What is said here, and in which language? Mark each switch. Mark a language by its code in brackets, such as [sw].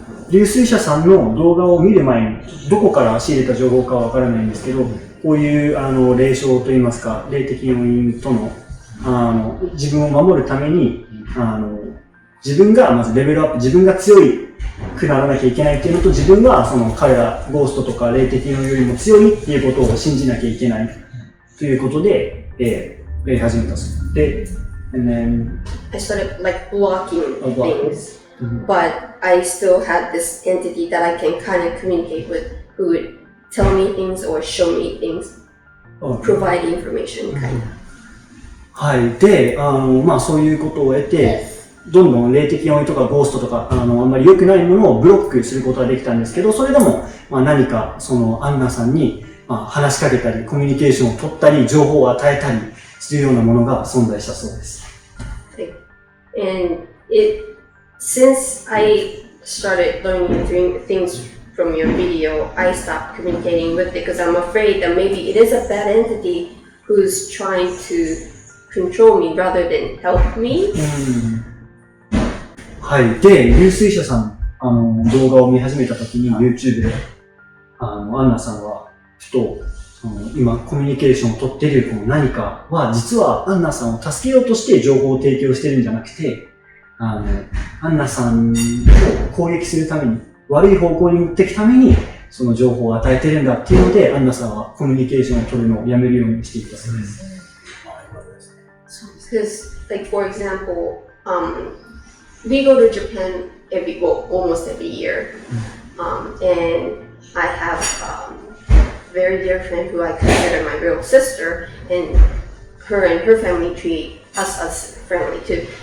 [ja] 龍水社さんの動画を見る前に、どこから仕入れた情報かはわからないんですけど、こういう霊障といいますか、霊的要因との、自分を守るために、自分がまずレベルアップ、自分が強くならなきゃいけないっていうのと、自分はその彼ら、ゴーストとか霊的要因よりも強いっていうことを信じなきゃいけないということで、やり始めたそうで、 [en] and then I started like blocking things, but I still had this entity that I can kind of communicate with, who would tell me things or show me things, provide information, kind of. [ja] はい。で、そういうことを得て、どんどん霊的要因とかゴーストとか、あんまり良くないものをブロックすることができたんですけど、それでも、何か、アンナさんに、話しかけたり、コミュニケーションを取ったり、情報を与えたりするようなものが存在したそうです。 [en] And since I started learning things from your video, I stopped communicating with it because I'm afraid that maybe it is a bad entity who's trying to control me rather than help me. [ja] はい。で、龍水社さん、動画を見始めたときに YouTube で、アンナさんは、ふと、今コミュニケーションを取っているこの何かは、実はアンナさんを助けようとして情報を提供してるんじゃなくて、アンナさんを攻撃するために、悪い方向に持っていくために、その情報を与えてるんだっていうので、アンナさんはコミュニケーションを取るのをやめるようにしていったそうです。 [en] Because, like for example, we go to Japan almost every year, and I have a very dear friend who I consider my real sister, and her family treat us as family too.